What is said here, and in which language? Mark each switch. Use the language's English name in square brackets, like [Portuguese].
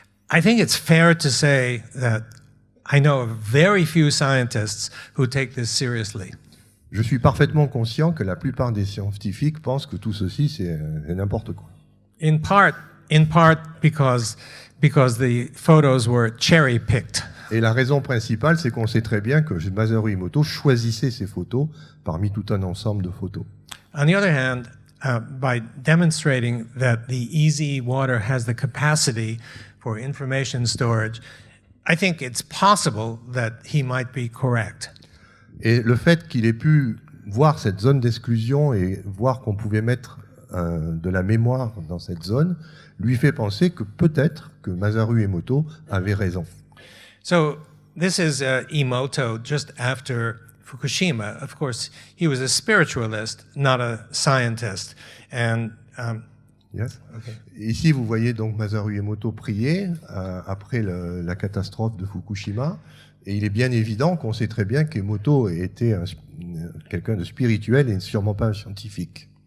[English] I think it's fair to say that I know of very few scientists who take this seriously. [French] Je suis parfaitement conscient que la plupart des scientifiques pensent que tout ceci, c'est n'importe quoi. [English] In part because the photos were cherry-picked. [French] Et la raison principale, c'est qu'on sait très bien que Masaru Emoto choisissait ses photos parmi tout un ensemble de photos. [English] On the other hand, by demonstrating that the easy water has the capacity for information storage, I think it's possible that he might be correct. [French] Et le fait qu'il ait pu voir cette zone d'exclusion et voir qu'on pouvait mettre de la mémoire dans cette zone, lui fait penser que peut-être que Masaru Emoto avait raison. [English] So this is Emoto just after Fukushima. Of course, he was a spiritualist, not a scientist. And Yes. okay. [French] Ici, vous voyez donc Masaru Emoto prier après la catastrophe de Fukushima. Et il est bien évident qu'on sait très bien qu'Emoto était quelqu'un de spirituel et sûrement pas un scientifique.